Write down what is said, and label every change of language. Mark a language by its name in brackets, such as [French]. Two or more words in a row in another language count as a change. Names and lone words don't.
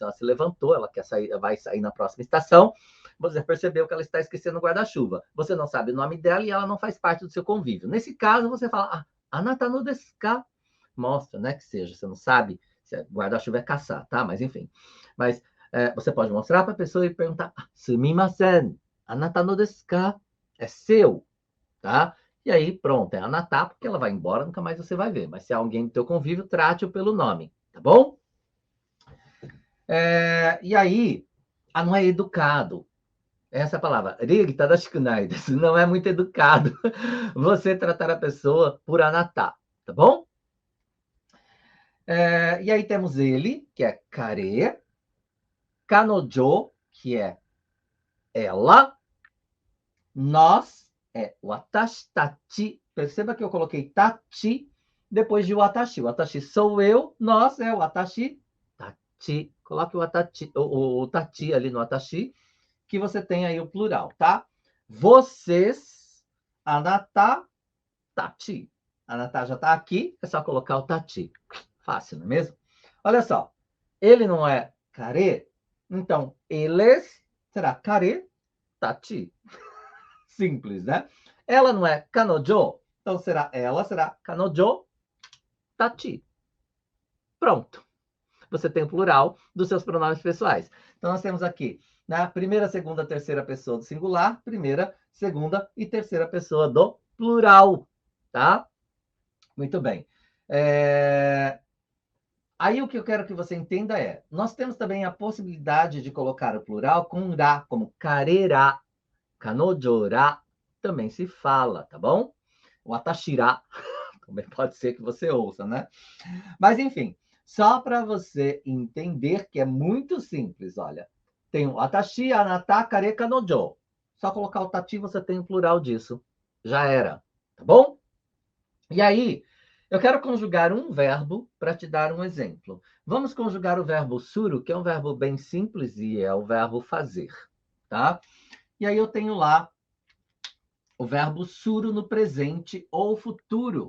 [Portuguese] Ela se levantou, ela quer sair, vai sair na próxima estação. Você percebeu que ela está esquecendo o guarda-chuva. Você não sabe o nome dela e ela não faz parte do seu convívio. Nesse caso, você fala, [Japanese] あなたのですか? [Portuguese] Mostra, né, que seja. Você não sabe se guarda-chuva é caçar, tá? Mas enfim. Mas você pode mostrar para a pessoa e perguntar: [Japanese] すみません、あなたのですか? [Portuguese] É seu, tá? E aí, pronto, é anata, porque ela vai embora, nunca mais você vai ver. Mas se é alguém do teu convívio, trate-o pelo nome, tá bom? E aí, não é educado. Essa é a palavra. [Japanese] 礼儀正しくないです. [Portuguese] Não é muito educado você tratar a pessoa por anata, tá bom? E aí temos ele, que é kare, kanojo, que é ela, nós, [Japanese] 私たち. [Portuguese] Perceba que eu coloquei tachi depois de watashi. Watashi sou eu, nós é [Japanese] 私たち. [Portuguese] Coloque o tachi ali no watashi, que você tem aí o plural, tá? Vocês, [Japanese] あなた、たち. [Portuguese] Anata já tá aqui, é só colocar o tachi. Fácil, não é mesmo? Olha só, ele não é kare, então eles será [Japanese] 彼、たち. [Portuguese] Simples, né? Ela não é kanojo, então será [Japanese] 彼女、たち. [Portuguese] Pronto. Você tem o plural dos seus pronomes pessoais. Então, nós temos aqui, na primeira, segunda, terceira pessoa do singular, primeira, segunda e terceira pessoa do plural, tá? Muito bem. Aí, o que eu quero que você entenda nós temos também a possibilidade de colocar o plural com ra, como karera, kanojora, também se fala, tá bom? O atashira, também pode ser que você ouça, né? Mas, enfim, só para você entender que é muito simples, olha. Tem o [Japanese] あたし、あなた、彼、彼女. [Portuguese] Só colocar o tati, você tem o plural disso. Já era, tá bom? E aí, eu quero conjugar um verbo para te dar um exemplo. Vamos conjugar o verbo suru, que é um verbo bem simples e é o verbo fazer, tá? E aí eu tenho lá o verbo suru no presente ou futuro.